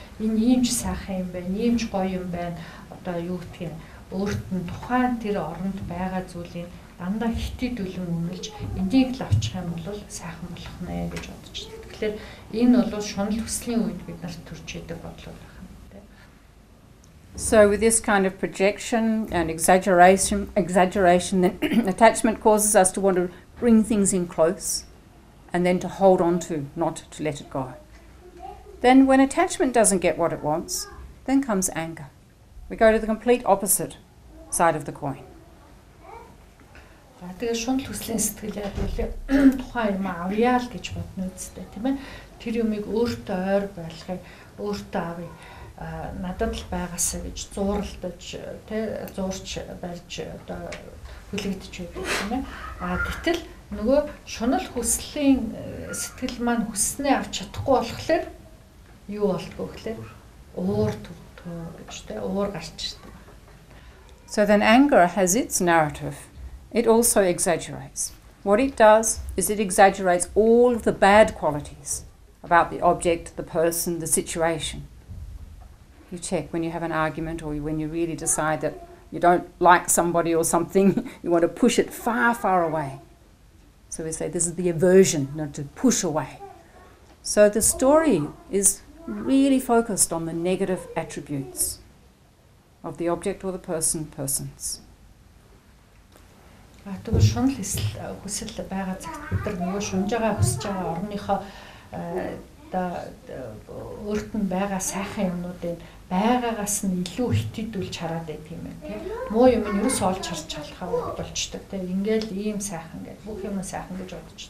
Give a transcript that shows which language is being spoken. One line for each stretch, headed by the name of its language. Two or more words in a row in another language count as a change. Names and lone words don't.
Mongolian: Энэ ийм ч сайхан юм байна, ийм ч гоё юм байна. Одоо юу гэх юм өөрт нь тухайн тэр оронд байгаа зүйлийг дандаа хитээдүүлэн үнэлж энийг л авчих юм бол сайхан болох нэ гэж бодож байна. Тэгэхээр энэ бол шунал хүслийн үед бид нарт төрж идэг бодлоо байна.
English: So with this kind of projection and exaggeration, then attachment causes us to want to bring things in close and then to hold on to, not to let it go. Then when attachment doesn't get what it wants, then comes anger. We go to the complete opposite side of the coin.
Mongolian: Тэгээ шунал хүслийн сэтгэл яагаад тухайн юм авъя л гэж бодно үстэй тийм ээ. Тэр юмыг өөртөө ойр байлгахыг өөртөө авъя. Надад л байгаасаа гэж зууралдаж тий зуурч барьж одоо хүлэгдэж байдаг тийм ээ. Гэтэл нөгөө шунал хүслийн сэтгэл маань хүснээ авч чадахгүй болохоор юу болтгоо гэхээр уур төвтөө гэж тий уур гарч ирдэг.
English: So then anger has its narrative. It also exaggerates. What it does is it exaggerates all of the bad qualities about the object, the person, the situation. You check when you have an argument or when you really decide that you don't like somebody or something, you want to push it far, far away. So we say this is the aversion, not to push away. So the story is really focused on the negative attributes of the object or the persons.
Mongolian: Тэгвэл шунал хүсэл байгаа цагт бид нар нөгөө шунж байгаа хүсэж байгаа орныхоо өөрт нь байгаа сайхан юмнуудыг байгаагаас нь илүү хитээдүүлж хараад байдаг юм байна тийм. Муу юм нь ерөөсөө олж харж чадхаа болчтой тийм. Ингээл ийм сайхан гэж бүх юм сайхан гэж бодож.